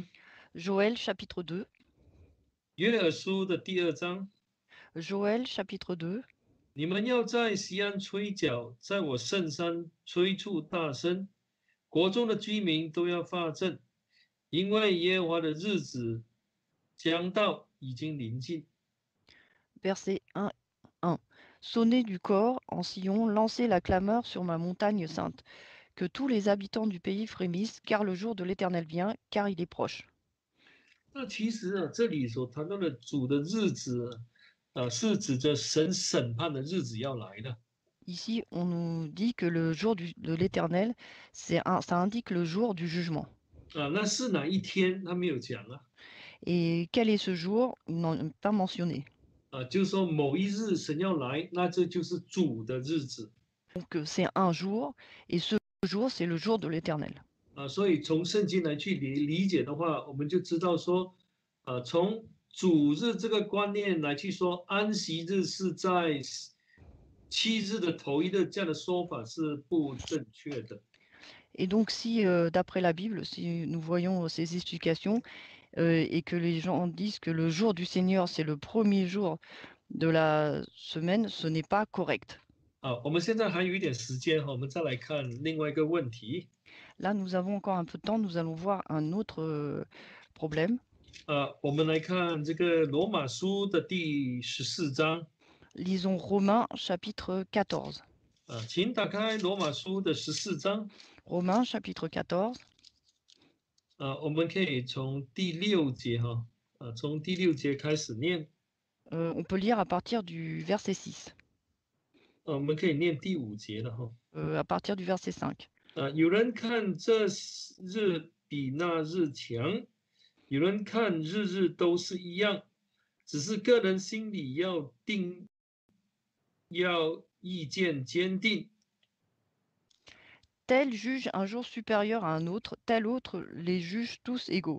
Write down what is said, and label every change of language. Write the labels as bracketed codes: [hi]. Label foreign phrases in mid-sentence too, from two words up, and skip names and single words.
[fr] Joël chapitre 2, [zh] 约珥书的第2章， [fr] Joël chapitre 2. [zh] 你们要在西安吹角，在我圣山吹出大声，国中的居民都要发震，因为耶和华的日子将到，已经临近。 [fr] Verset 1. Sonnez du corps en Sion, lancez la clameur sur ma montagne sainte. Que tous les habitants du pays frémissent, car le jour de l'Éternel vient, car il est proche. [zh] 那其实这里所谈到的主的日子是指着神审判的日子要来的。 [fr] Ici, on nous dit que le jour de l'Éternel, ça indique le jour du jugement. [zh] 那是哪一天？他没有讲 [fr] Et quel est ce jour? Ils n'ont pas mentionné. [zh] 就是说某一日神要来，那这就是主的日子。 [fr] Donc c'est un jour, et ce jour, c'est le jour de l'Éternel. [zh] 所以从圣经来去理解的话，我们就知道说，从主日这个观念来去说，安息日是在7日的头一日，这样的说法是不正确的。 [fr] Et donc si, d'après la Bible, si nous voyons ces explications, et que les gens disent que le jour du Seigneur, c'est le premier jour de la semaine, ce n'est pas correct. [zh] 我们现在还有一点时间我们再来看另外一个问题。 [fr] Là, nous avons encore un peu de temps, nous allons voir un autre problème. [zh] 我们来看这个罗马书的第14章。 [fr] Lisons Romains chapitre 14. [zh] 请打开罗马书的14章。 [fr] Romains chapitre 14. [zh] 我们可以从第6节从第6节开始念。 [fr] On peut lire à partir du verset 6, [zh] 我们可以念第5节了哈。 [fr] à partir du verset 5. [zh] 有人看这日比那日强，有人看日日都是一样，只是个人心里要意见坚定。 [fr] Tel juge un jour supérieur à un autre, tel autre les juge tous égaux.